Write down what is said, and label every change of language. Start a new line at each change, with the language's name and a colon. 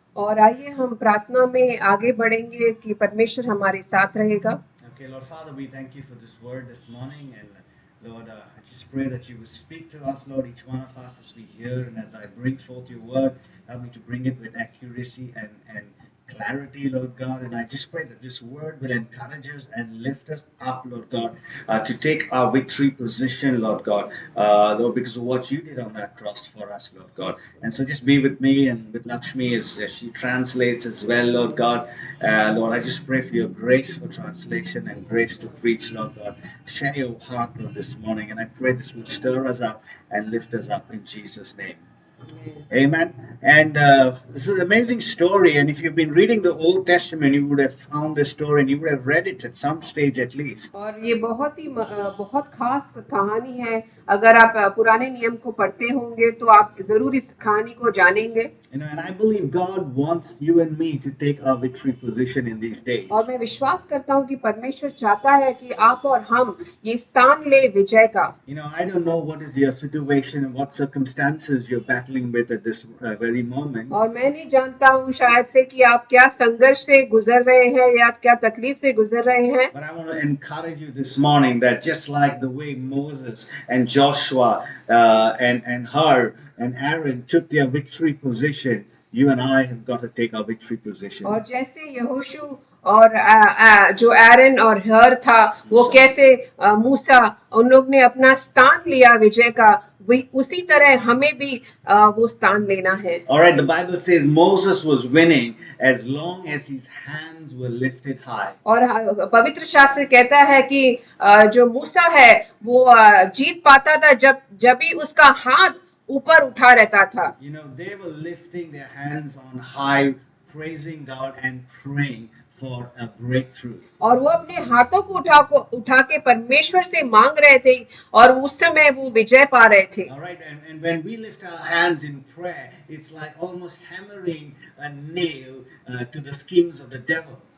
Hindi: और आइए हम प्रार्थना में आगे बढ़ेंगे कि परमेश्वर हमारे साथ रहेगा।
English: Okay, Lord Father, we thank you for this word this morning, and Lord, I just pray that you will speak to us, Lord, each one of us as we hear and as I bring forth your word. Help me to bring it with accuracy and clarity, Lord God. And I just pray that this word will encourage us and lift us up, Lord God, to take our victory position, Lord God, Lord, because of what you did on that cross for us, Lord God. And so just be with me and with Lakshmi as she translates as well, Lord God. Lord, I just pray for your grace for translation and grace to preach, Lord God. Share your heart, Lord, this morning. And I pray this will stir us up and lift us up in Jesus' name. Amen. And this is an amazing story. And if you've been reading the Old Testament, you would have found this story and you would have read it at some stage at least.
Hindi: और ये बहुत खास कहानी है। अगर आप पुराने नियम को पढ़ते होंगे तो आप जरूर इस कहानी को जानेंगे।
English: You know, and I believe God wants you and me to take our victory position in these days.
Hindi: और मैं विश्वास करता हूँ कि परमेश्वर चाहता है कि आप और हम ये स्थान ले विजय का।
English: You know, I don't know what is your situation and what circumstances you're battling with at this very moment.
Hindi: और मैं नहीं जानता हूँ शायद से कि आप क्या संघर्ष से गुजर रहे हैं या क्या तकलीफ से गुजर रहे हैं।
English: But I want to encourage you this morning that just like the way Moses and Joshua and Hur and Aaron took their victory position, you and I have got to take our victory position.
Hindi: और जैसे यहोशू और जो एरन और हर था, वो कैसे मूसा उन लोग ने अपना स्थान लिया विजय का, उसी तरह हमें भी वो स्थान लेना है।
English: All right, the Bible says Moses was winning as long as his hands were lifted high.
Hindi: और पवित्र शास्त्र कहता है कि जो मूसा है वो जीत पाता था जब भी उसका हाथ ऊपर उठा रहता था।
English: You know, they were lifting their hands on high, praising God and praying for a breakthrough.
Hindi: और वो अपने हाथों को उठा के परमेश्वर से मांग रहे थे और उस समय वो विजय पा रहे थे।
English: All right, and when we lift our hands in prayer, it's like almost hammering a nail to the schemes of the devil.